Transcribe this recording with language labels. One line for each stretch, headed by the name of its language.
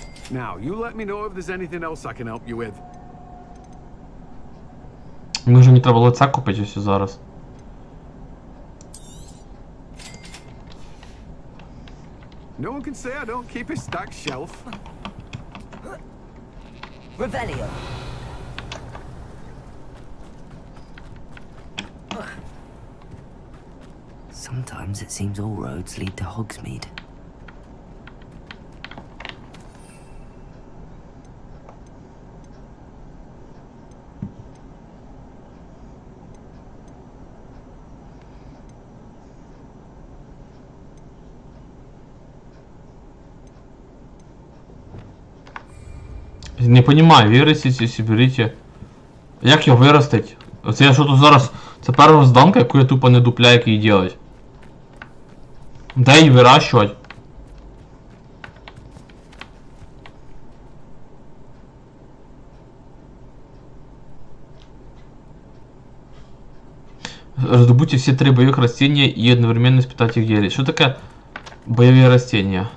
English: Now, you let me know if there's anything else I can help you with.
Ukrainian: Може мені треба було це купити ось зараз.
English: No one can say I don't keep a stacked shelf. Revelio. Sometimes it seems all roads lead to Hogsmeade.
Russian: Не понимаю, виростите, соберите.
Ukrainian: Як його виростить? Оце я що тут зараз... Це перша зданка, яку я тупо не дупляю, як її делать. Де її вирощувати?
Russian: Раздобудьте все 3 боевых растения и одновременно испытать их зелье.
Ukrainian: Що таке бойові растения?